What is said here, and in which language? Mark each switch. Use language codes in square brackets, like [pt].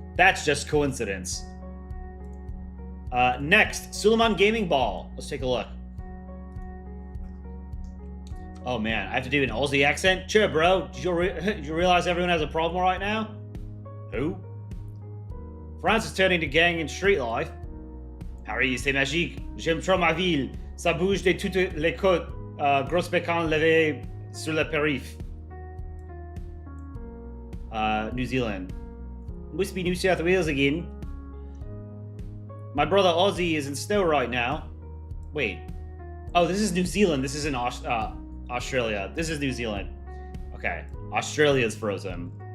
[en] That's just coincidence. Next, Suleiman Gaming Ball. Let's take a look. Oh man, I have to do an Aussie accent? Chill, bro. Did you realize everyone has a problem right now? Who? France is turning to gang and street life. [fr] Paris, c'est magique. J'aime trop ma ville. Ça bouge de toutes les côtes. Gros bécane levé sur le périph'. [en] New Zealand. Must be New South Wales again. My brother Ozzy is in snow right now. Wait. Oh, this is New Zealand. This isn't Australia. This is New Zealand. Okay. Australia's frozen.